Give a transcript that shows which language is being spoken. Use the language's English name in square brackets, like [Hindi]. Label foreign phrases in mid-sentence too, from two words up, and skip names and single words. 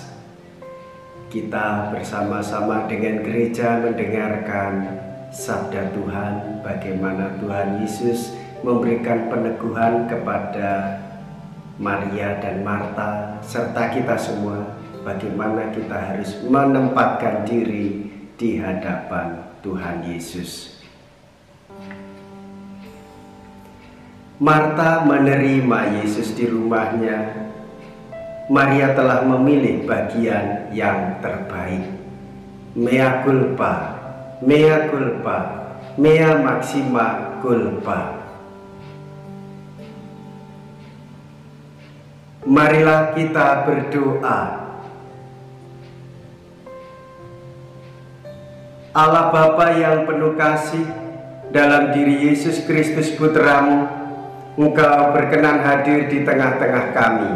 [Indonesian] Kita bersama-sama dengan gereja mendengarkan sabda Tuhan, bagaimana Tuhan Yesus memberikan peneguhan kepada Maria dan Marta serta kita semua, bagaimana kita harus menempatkan diri di hadapan Tuhan Yesus. Marta menerima Yesus di rumahnya. Maria telah memilih bagian yang terbaik. [Latin] Mea culpa, mea culpa, mea maxima culpa. [Indonesian] Marilah kita berdoa. Allah Bapa yang penuh kasih, dalam diri Yesus Kristus Putramu, Engkau berkenan hadir di tengah-tengah kami.